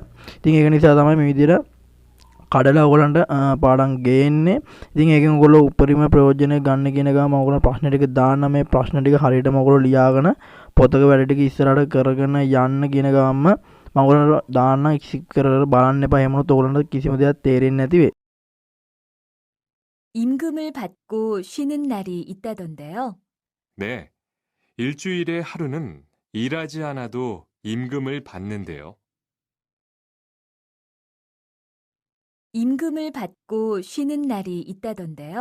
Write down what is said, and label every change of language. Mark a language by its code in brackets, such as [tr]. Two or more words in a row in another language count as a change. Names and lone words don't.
[si] ඉතින් ඒක නිසා තමයි මේ විදිහට කඩලා ඔයගොල්ලන්ට පාඩම් ගේන්නේ. ඉතින් ඒකෙන් ඔයගොල්ලෝ උපරිම ප්‍රයෝජනය ගන්න කියන ගාම ඔයගොල්ලෝ ප්‍රශ්න ටික දාන්න මේ ප්‍රශ්න ටික හරියටම ඔයගොල්ලෝ ලියාගෙන පොතක වැඩ ටික ඉස්සරහට කරගෙන යන්න කියන ගාම මම ඔයගොල්ලන්ට දාන්න skip කර බලන්න එපා. එහෙම වුණොත් ඔයගොල්ලන්ට කිසිම දෙයක් තේරෙන්නේ නැති වෙයි. [ko] 임금을 받고 쉬는 날이 있다던데요. 네, 일주일에 하루는 일하지 않아도 임금을 받는데요. 임금을 받고 쉬는 날이 있다던데요.